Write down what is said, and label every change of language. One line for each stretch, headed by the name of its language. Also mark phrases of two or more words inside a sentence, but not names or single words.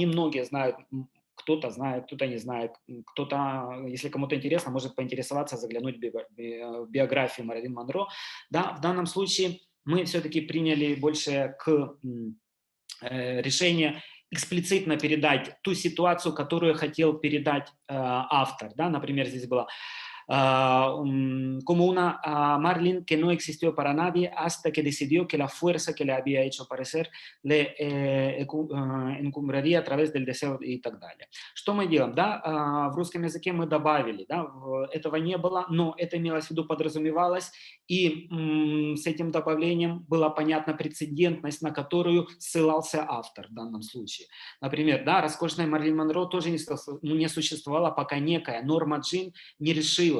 Russian: Немногие знают, кто-то знает, кто-то не знает, кто-то, если кому-то интересно, может поинтересоваться, заглянуть в биографию Марлин Монро. Да? В данном случае мы все-таки приняли больше к решение эксплицитно передать ту ситуацию, которую хотел передать автор. Да? Например, здесь было
Spanish: como una Marlin que no existió para nadie hasta que decidió que la fuerza que le había hecho aparecer le encumbraría a través del deseo
Russian: и так далее. Что мы делаем? Да? В русском языке мы добавили, да? Этого не было, но это имелось в виду, подразумевалось, и с этим добавлением была понятна прецедентность, на которую ссылался автор в данном случае. Например, да, роскошная Марлин Монро тоже не существовала, пока некая Норма Джин не решила.